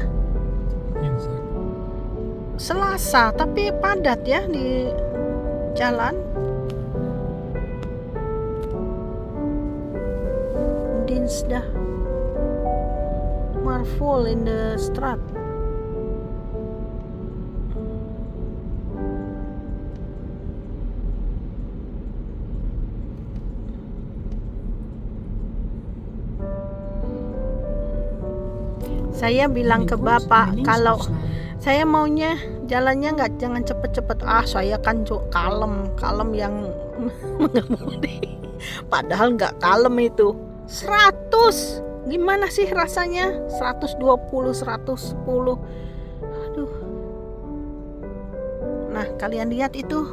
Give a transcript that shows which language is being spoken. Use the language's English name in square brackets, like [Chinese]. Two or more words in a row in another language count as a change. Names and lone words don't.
[Dutch] Dinsdag. [Indonesian] Selasa, tapi padat ya di jalan. [Dutch] Dinsdag. Maar vol in de straat. [Indonesian] Saya bilang ke [Dutch] Binnenkort [Indonesian] bapak [Dutch] naar links [Indonesian] kalau [Dutch] afslaan. [Indonesian] saya maunya jalannya jangan cepet-cepet. Saya kan kalem yang mengemudi. Padahal nggak kalem itu. 100. Gimana sih rasanya? 120, 110. Aduh. Nah, kalian lihat itu.